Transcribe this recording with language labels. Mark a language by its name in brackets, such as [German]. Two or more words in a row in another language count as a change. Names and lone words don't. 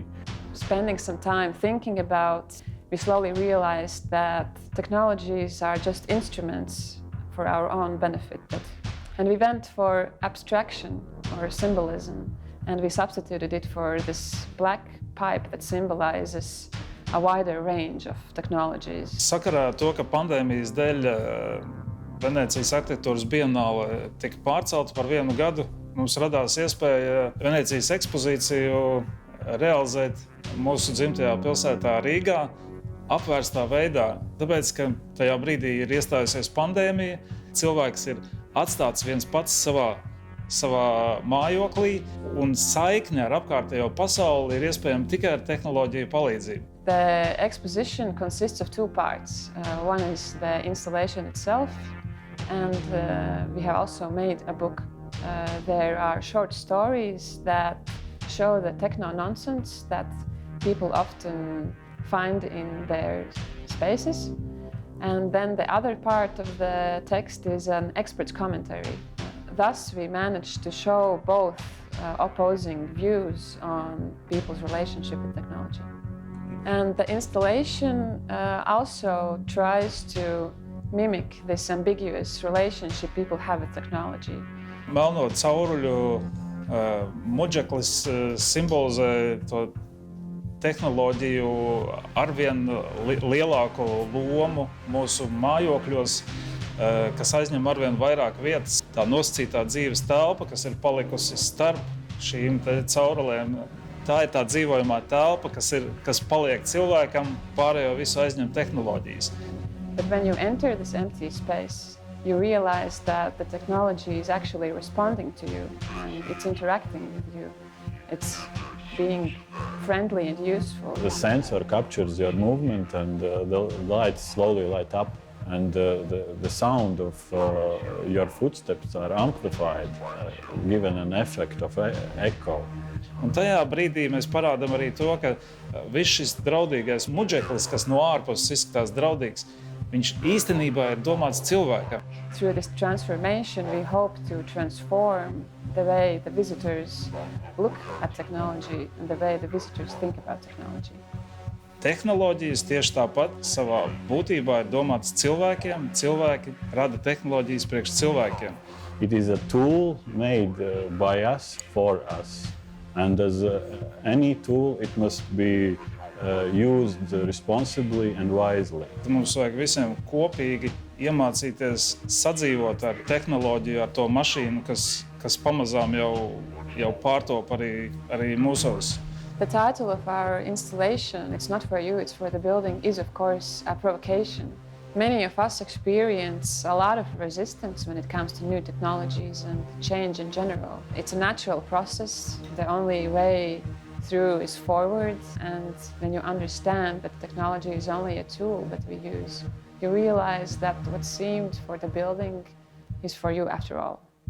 [English] Spending some time thinking about, we slowly realized that technologies are just instruments for our own benefit. And we went for abstraction or symbolism, and we substituted it for this black pipe that symbolizes a wider range of technologies. [Latvian] Sakarā ar to, ka pandēmijas dēļ Venecijas arhitektūras bienāle tika pārcelta par 1 gadu, mums radās iespēja Venecijas ekspozīciju realizēt mūsu dzimtajā pilsētā Rīgā apvērstā veidā. Tāpēc, ka tajā brīdī ir iestājusies pandēmija, cilvēks ir atstāts viens pats savā mājoklī, un saikne ar apkārtējo pasauli ir iespējama tikai ar tehnoloģiju palīdzību. [English] The exposition consists of 2 parts. One is the installation itself, and we have also made a book. There are short stories that show the techno-nonsense that people often find in their spaces. And then the other part of the text is an expert's commentary. Thus, we managed to show both opposing views on people's relationship with technology. And the installation also tries to mimic this ambiguous relationship people have with technology. [Latvian] Melno cauruļu muģeklis simbolizē to tehnoloģiju arvien lielāko lomu mūsu mājokļos, kas aizņem arvien vairāk vietas. Tā nosacītā dzīves telpa, kas ir palikusi starp šīm caurulēm, tā ir tā dzīvojamā telpa, kas paliek cilvēkam, pārējo visu aizņem tehnoloģijas. [English] But when you enter this empty space, you realize that the technology is actually responding to you and it's interacting with you. It's being friendly and useful. The sensor captures your movement and the lights slowly light up, and the sound of your footsteps are amplified, given an effect of echo. [Latvian] Un tajā brīdī mēs parādām arī to, ka viss šis draudīgais muģeklis, kas no ārpuses izskatās draudīgs, viņš īstenībā ir domāts cilvēkam. [English] Through this transformation, we hope to transform the way the visitors look at technology and the way the visitors think about technology. [Latvian] Tehnoloģijas tieši tāpat savā būtībā ir domātas cilvēkiem. Cilvēki rada tehnoloģijas priekš cilvēkiem. [English] It is a tool made by us for us. And as any tool, it must be used responsibly and wisely. [Latvian] Mums vajag visiem kopīgi iemācīties sadzīvot ar tehnoloģiju, ar to mašīnu, kas pamazām jau pārtop arī mūsos. [English] The title of our installation, It's Not For You, It's For The Building, is of course a provocation. Many of us experience a lot of resistance when it comes to new technologies and change in general. It's a natural process. The only way through is forward, and when you understand that technology is only a tool that we use, you realize that what seemed for the building is for you after all.